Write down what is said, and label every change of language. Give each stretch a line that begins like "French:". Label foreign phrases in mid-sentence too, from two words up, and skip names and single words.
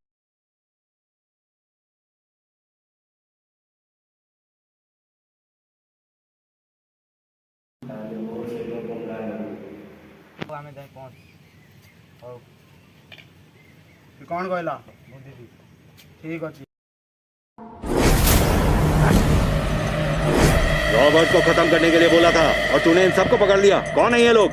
Odia: ଆମେ ଯାଇ ପହଞ୍ଚ। ହଉ କଣ କହିଲା? ବୁଝିଲି। ଠିକ ଅଛି।
Hindi: रॉबर्ट को खत्म करने के लिए बोला था और तूने इन सबको पकड़ लिया। कौन है ये लोग?